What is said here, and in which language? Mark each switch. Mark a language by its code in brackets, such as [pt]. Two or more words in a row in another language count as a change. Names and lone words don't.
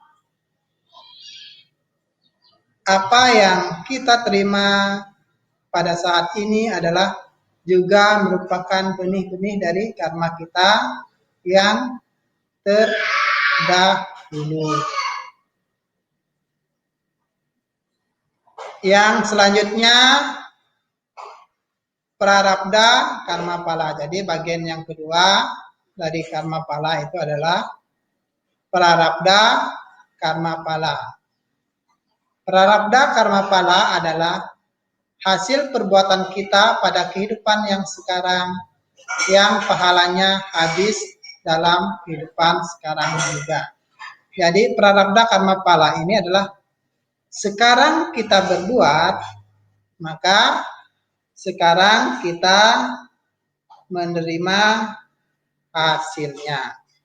[id] Apa yang kita terima pada saat ini adalah juga merupakan benih-benih dari karma kita yang terdahulu. Yang selanjutnya prarabdha karma pala. Jadi bagian yang kedua dari karma pala itu adalah prarabdha karma pala. Prarabdha karma pala adalah hasil perbuatan kita pada kehidupan yang sekarang yang pahalanya habis dalam kehidupan sekarang juga. Jadi prarabdha karma pala ini adalah sekarang kita berbuat, maka sekarang kita menerima hasilnya.